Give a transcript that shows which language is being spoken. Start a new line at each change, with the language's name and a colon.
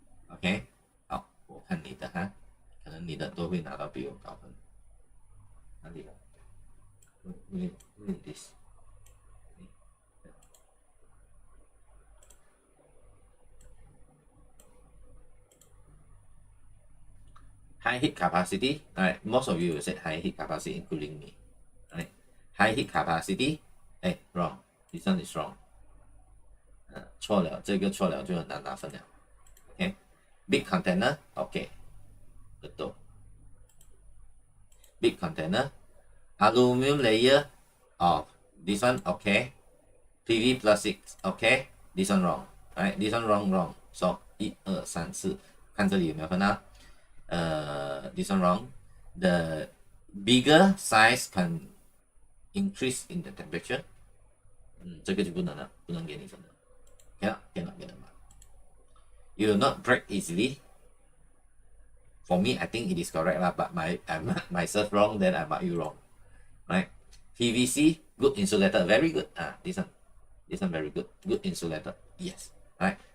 Chinese: OK， 好，我看你的哈，可能你的都会拿到比我高分。哪里了？
English: Look at this. High heat capacity. Alright, most of you will say high heat capacity, including me. Alright, high heat capacity. Wrong. This one is wrong.
Chinese: 错了，这个错了就很难拿分了。
English: OK, big container. OK, betul. Big container. Aluminum layer of this one. OK, PV plus 6, okay, this one wrong, right? This one wrong. So 1 2 3 4，
Chinese: 看这里有没有分啊？
English: this one wrong. The bigger size can increase in the temperature.
Chinese: 这个就不能了，不能给你分了。
English: cannot get the mark. You will not break easily. For me, I think it is correct lah, but I mark myself wrong, then I mark you wrong, right? PVC, good insulator, very good. This one very good, good insulator. Yes, right.